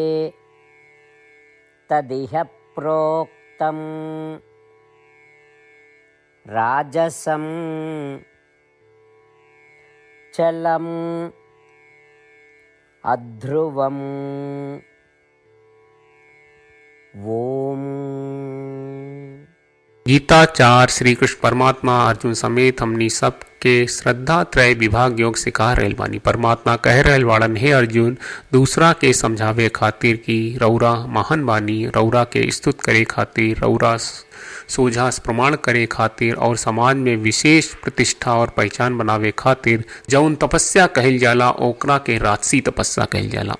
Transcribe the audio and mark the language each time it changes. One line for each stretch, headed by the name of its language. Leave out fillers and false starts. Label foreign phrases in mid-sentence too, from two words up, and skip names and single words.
Sanskrit: तदिह प्रोक्तं राजसं चलम् अध्रुवम्। ओम।
Bhojpuri: गीताचार श्री कृष्ण परमात्मा अर्जुन समेत हमनी सब के श्रद्धा त्रय विभाग योग सिखा रहल बानी। परमात्मा कह रहल वाड़न, हे अर्जुन, दूसरा के समझावे खातिर की रौरा महान बानी, रौरा के स्तुत करे खातिर, रौरा सोझा प्रमाण करे खातिर और समाज में विशेष प्रतिष्ठा और पहचान बनावे खातिर जौन तपस्या कहल जाला ओकरा के राजसी तपस्या कहल जाला।